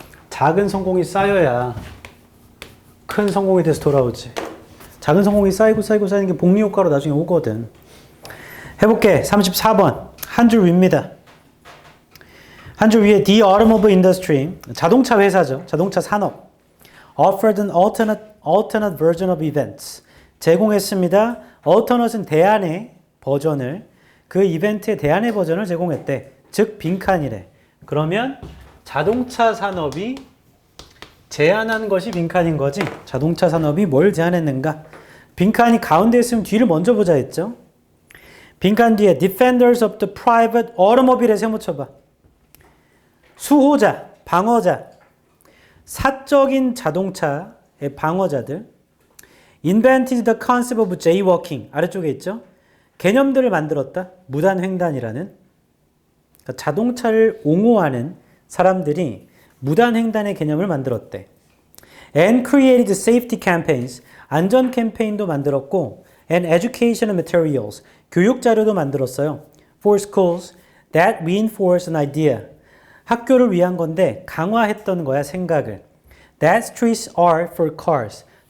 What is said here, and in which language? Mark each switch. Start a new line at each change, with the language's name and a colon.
Korean: 작은 성공이 쌓여야 큰 성공이 돼서 돌아오지. 작은 성공이 쌓이고 쌓이는 게 복리효과로 나중에 오거든. 해볼게. 34번 한 줄 위입니다. 한 줄 위에
English: The automobile industry,
Korean: 자동차 회사죠. 자동차 산업.
English: offered an alternate version of events.
Korean: 제공했습니다. alternate은 대안의 버전을, 그 이벤트의 대안의 버전을 제공했대. 즉 빈칸이래. 그러면 자동차 산업이 제안한 것이 빈칸인 거지. 자동차 산업이 뭘 제안했는가? 빈칸이 가운데 있으면 뒤를 먼저 보자 했죠. 빈칸 뒤에
English: defenders of the private automobile에
Korean: 세모쳐봐. 수호자, 방어자, 사적인 자동차의 방어자들.
English: invented the concept of jaywalking.
Korean: 아래쪽에 있죠. 개념들을 만들었다. 무단횡단이라는. 그러니까 자동차를 옹호하는 사람들이 무단횡단의 개념을 만들었대.
English: And created safety campaigns.
Korean: 안전 캠페인도 만들었고
English: and educational materials.
Korean: 교육 자료도 만들었어요.
English: For schools that reinforce an idea.
Korean: 학교를 위한 건데 강화했던 거야, 생각을.
English: That streets are for cars.